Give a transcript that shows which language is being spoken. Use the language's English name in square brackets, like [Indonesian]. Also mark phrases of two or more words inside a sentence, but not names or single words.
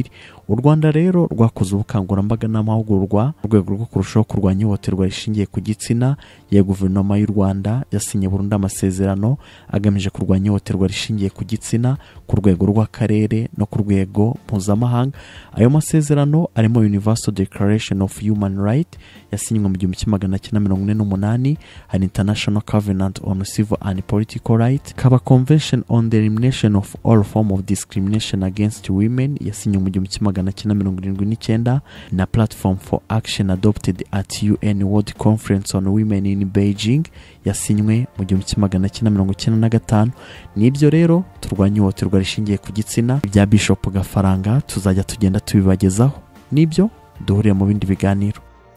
[Kinyarwanda] U Rwanda rero rwakoze ubukangurambaga n'amahugurwa mu rwego rwo kurushaho kurwanya ihohoterwa rishingiye ku gitsina. Ya guverinoma y'u Rwanda yasinye burundu amasezerano agamije kurwanya ihohoterwa rishingiye ku gitsina ku rwego rw'akarere no ku rwego mpuzamahanga. Ayo masezerano arimo [English] Universal Declaration of Human Rights [Kinyarwanda] yasinywe mu 1948, [English] an International Covenant on Civil and Political Rights, kaba Convention on the Elimination of All Form of Discrimination Against Women [Kinyarwanda] yasinywe mu [English] 1979, na Platform for Action adopted at UN World Conference on Women in Beijing [Kinyarwanda] yasinywe mu [English] 1995. [Kinyarwanda] Nibyo rero turwanya ihohoterwa rishingiye ku gitsina bya Bishop Gafaranga tuzajya tugenda tubibagezaho. Nibyo duhuriye mu bindi biganiro.